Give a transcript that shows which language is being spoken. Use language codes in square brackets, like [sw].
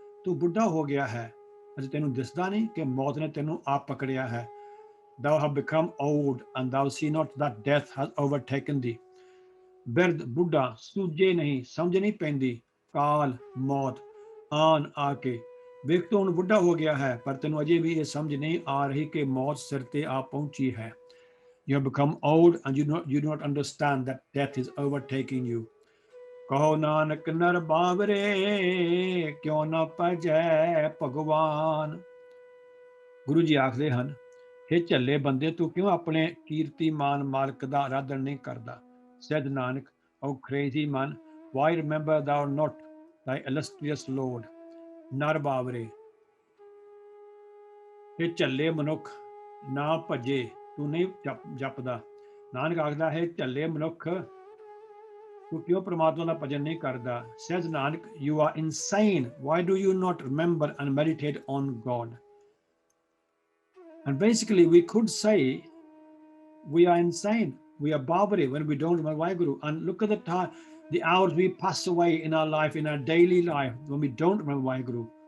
[pa] ਤੂੰ ਬੁੱਢਾ ਹੋ ਗਿਆ ਹੈ, ਅਜੇ ਤੈਨੂੰ ਦਿਸਦਾ ਨਹੀਂ ਕਿ ਮੌਤ ਨੇ ਤੈਨੂੰ ਆਪ ਪਕੜਿਆ ਹੈ। [en] Thou have become old and thou see not that death has overtaken thee. [pa] ਬਿਰਧ ਬੁੱਢਾ, ਸੂਝੇ ਨਹੀਂ, ਸਮਝ ਨਹੀਂ ਪੈਂਦੀ, ਕਾਲ ਮੌਤ, ਆਨ ਆ ਕੇ। ਵੇਖ ਤੂੰ ਹੁਣ ਬੁੱਢਾ ਹੋ ਗਿਆ ਹੈ, ਪਰ ਤੈਨੂੰ ਅਜੇ ਵੀ ਇਹ ਸਮਝ ਨਹੀਂ ਆ ਰਹੀ ਕਿ ਮੌਤ ਸਿਰ ਤੇ ਆ ਪਹੁੰਚੀ ਹੈ। [en] You have become old and you do not understand that death is overtaking you. [pa] ਕਹੋ ਨਾਨਕ ਨਰ ਬਾਵਰੇ, ਕਿਉਂ ਨਾ ਭਜੈ ਭਗਵਾਨ। ਗੁਰੂ ਜੀ ਆਖਦੇ ਹਨ, ਹੇ ਝੱਲੇ ਬੰਦੇ, ਤੂੰ ਕਿਉਂ ਆਪਣੇ ਕੀਰਤੀਮਾਨ ਮਾਲਕ ਦਾ ਆਰਾਧਨ ਨਹੀਂ ਕਰਦਾ। [en] Said Nanak, O crazy man, why remember thou not thy illustrious Lord? [pa] ਨਰ ਬਾਵਰੇ, ਹੇ ਝੱਲੇ ਮਨੁੱਖ, ਨਾ ਭਜੇ, ਤੂੰ ਨਹੀਂ ਜਪਦਾ। ਨਾਨਕ ਆਖਦਾ ਹੈ, ਝੱਲੇ ਮਨੁੱਖ, ਤੂੰ ਕਿਉਂ ਪ੍ਰਮਾਤਮਾ ਦਾ ਭਜਨ ਨਹੀਂ ਕਰਦਾ? [en] Says Nanak, you are insane. Why do you not remember and meditate on God? And basically we could say we are insane, we are barbaric when we don't remember Waheguru. And look at the time, the hours we pass away in our life, in our daily life, when we don't remember Waheguru.